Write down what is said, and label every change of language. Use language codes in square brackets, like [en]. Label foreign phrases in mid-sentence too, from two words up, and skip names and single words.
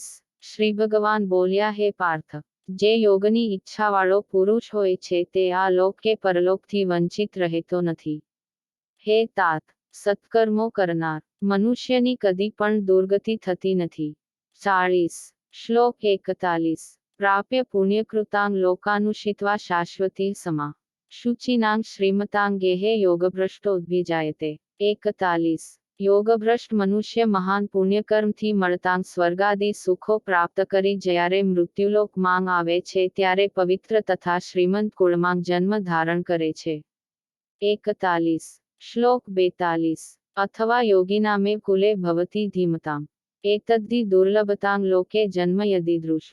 [gu] શ્રી ભગવાન બોલ્યા, હે પાર્થ, જે યોગની ઈચ્છાવાળો પુરુષ હોય છે તે આ લોક કે પરલોકથી વંચિત રહેતો નથી. હે તાત, સત્કર્મો કરનાર મનુષ્યની કદી પણ દુર્ગતિ થતી નથી. [sa] 40. શ્લોક 41. प्राप्य पुण्यकृतां लोकानुषित्वा शाश्वतीः समाः शुचिनां श्रीमतां गेहे योगभ्रष्टोद्भिजायते। [gu] 41 યોગભ્રષ્ટ મનુષ્ય મહાન પુણ્યકર્મથી મળતાંગ સ્વર્ગાદી સુખો પ્રાપ્ત કરી જ્યારે મૃત્યુલોક માંગ આવે છે ત્યારે પવિત્ર તથા શ્રીમંત કુળમાંગ જન્મ ધારણ કરે છે। [sa] 41 શ્લોક 42 अथवा योगिनामेव कुले भवति धीमताम् एतद्धि दुर्लभतरं लोके जन्म यदीदृशम्।